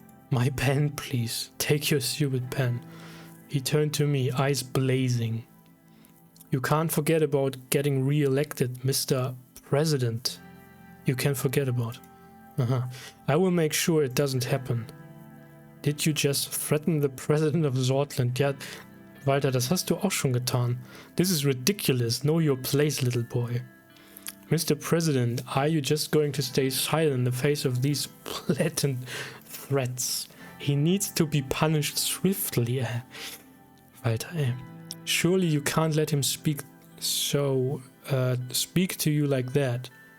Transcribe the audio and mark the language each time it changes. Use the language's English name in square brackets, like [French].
[English] My pen, please. Take your stupid pen. He turned to me, eyes blazing. You can't forget about getting re-elected, Mr. President. You can forget about. I will make sure it doesn't happen. Did you just threaten the President of Sordland? [German] Ja, Walter, das hast du auch schon getan. [English] This is ridiculous. Know your place, little boy. Mr. President, are you just going to stay silent in the face of these blatant threats? He needs to be punished swiftly. Walter, ey. Surely you can't let him speak to you like that.